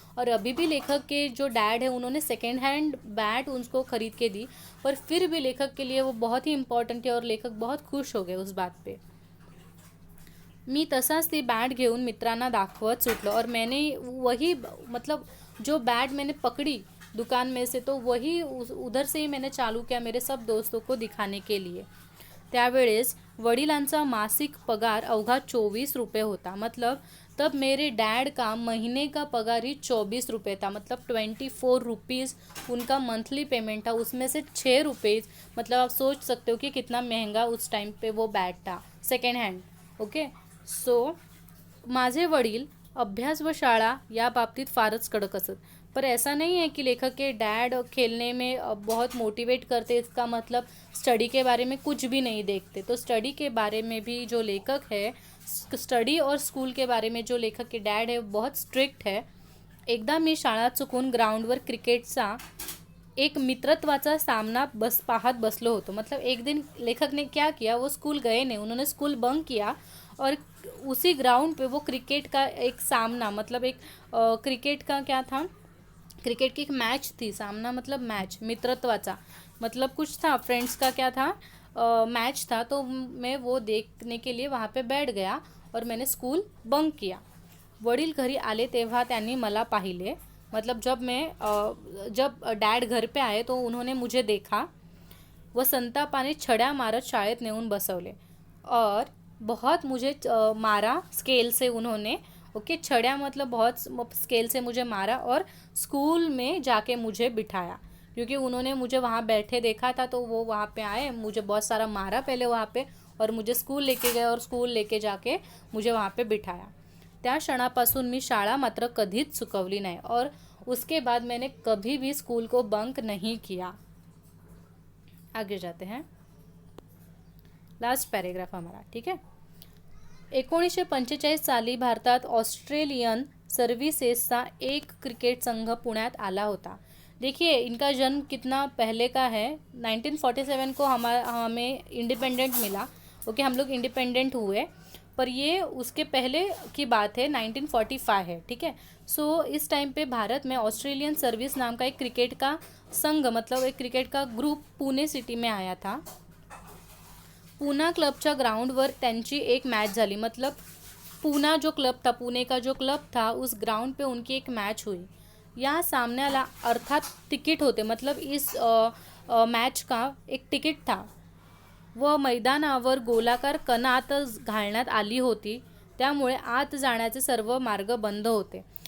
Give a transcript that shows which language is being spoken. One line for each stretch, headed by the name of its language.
Hindi: और अभी भी लेखक के जो डैड है उन्होंने सेकेंड हैंड बैट उनको खरीद के दी, पर फिर भी लेखक के लिए वो बहुत ही इम्पॉर्टंट है और लेखक बहुत खुश हो गए उस बात पे.
Marathi: मी तसाच ती बॅट घेऊन मित्रांना दाखवत सुटलो
Hindi: और मैंने वही मतलब जो बैट मैंने पकड़ी दुकान में से, तो वही उधर से ही मैंने चालू किया मेरे सब दोस्तों को दिखाने के लिए.
Marathi: त्यावेळेस वडिलांचा मासिक पगार अवघा 24 रुपये होता.
Hindi: मतलब तब मेरे डैड का महीने का पगार ही 24 रुपये था. मतलब 24 रुपीज़ उनका मंथली पेमेंट था. उसमें से 6 रुपये, मतलब आप सोच सकते हो कि कितना महंगा उस टाइम पे वो बैट था, सेकेंड हैंड. ओके.
Marathi: सो माझे वडील अभ्यास व शाळा या बाबतीत फारच कडक असत.
Hindi: पर ऐसा नहीं है कि लेखक के डैड खेलने में बहुत मोटिवेट करते, इसका मतलब स्टडी के बारे में कुछ भी नहीं देखते. तो स्टडी के बारे में भी जो लेखक है, स्टडी और स्कूल के बारे में जो लेखक के डैड है बहुत स्ट्रिक्ट है.
Marathi: एकदा मी शाळा चुकून ग्राउंडवर क्रिकेटचा एक मित्रत्वाचा सामना पाहत बसलो होतो.
Hindi: मतलब एक दिन लेखक ने क्या किया, वो स्कूल गए नहीं, उन्होंने स्कूल बंक किया और उसी ग्राउंड पे वो क्रिकेट का एक सामना, मतलब एक क्रिकेट का क्या था, क्रिकेट की एक मैच थी. सामना मतलब मैच, मित्रत्वाचा मतलब कुछ था, फ्रेंड्स का क्या था, मैच था. तो मैं वो देखने के लिए वहाँ पे बैठ गया और मैंने स्कूल बंक किया.
Marathi: वडील घरी आले तेव्हा त्यांनी मला पाहिले.
Hindi: मतलब जब डैड घर पे आए तो उन्होंने मुझे देखा.
Marathi: व संतापाने छड्या मारत शाळेत नेऊन बसवले
Hindi: और बहुत मुझे मारा स्केल से उन्होंने. ओके, छड्या मतलब बहुत स्केल से मुझे मारा और स्कूल में जाके मुझे बिठाया क्योंकि उन्होंने मुझे वहाँ बैठे देखा था. तो वो वहाँ पे आए, मुझे बहुत सारा मारा पहले वहाँ पे और मुझे स्कूल लेके गए और स्कूल लेके जाके मुझे वहाँ पे बिठाया.
Marathi: त्या क्षणापासून मी शाळा मात्र कधीच चुकवली नाही
Hindi: और उसके बाद मैंने कभी भी स्कूल को बंक नहीं किया. आगे जाते हैं, लास्ट पैराग्राफ हमारा. ठीक है.
Marathi: 1945 साली भारतात ऑस्ट्रेलियन सर्व्हिसेसचा एक क्रिकेट संघ पुण्यात आला होता.
Hindi: देखिए इनका जन्म कितना पहले का है. 1947 को हमें इंडिपेंडेंट मिला. ओके, हम लोग इंडिपेंडेंट हुए, पर ये उसके पहले की बात है, 1945 है. ठीक है. सो इस टाइम पे भारत में ऑस्ट्रेलियन सर्विस नाम का एक क्रिकेट का संघ, मतलब एक क्रिकेट का ग्रुप पुणे सिटी में आया था.
Marathi: पूना क्लबच्या ग्राउंडवर त्यांची एक मॅच झाली.
Hindi: मतलब पूना जो क्लब था, पुणे का जो क्लब था, उस ग्राउंड पे उनकी एक मैच हुई.
Marathi: या सामन्याला अर्थात तिकीट होते,
Hindi: मतलब इस मॅच का एक तिकीट था
Marathi: व मैदानावर गोलाकार कणात घालण्यात आली होती. त्यामुळे आत जाण्याचे सर्व मार्ग बंद होते.